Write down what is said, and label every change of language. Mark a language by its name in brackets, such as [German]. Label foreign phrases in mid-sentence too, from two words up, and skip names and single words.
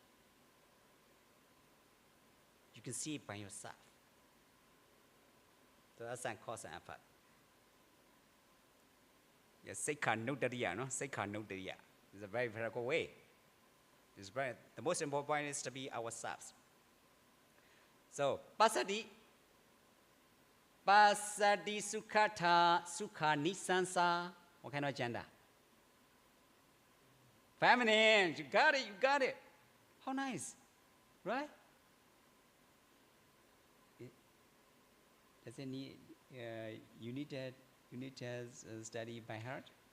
[English] You can see it by yourself. So that's a cause and effect. Yes, [Pali] Seikha Notariya, no? Seikha Notariya. [English] It's a very practical way. The most important point is to be ourselves. So, [Pali] passaddhi sukhata, sukha nisansa. [English] What kind of gender? Feminine. You got it. How nice, right? Does it need, you need to study by heart?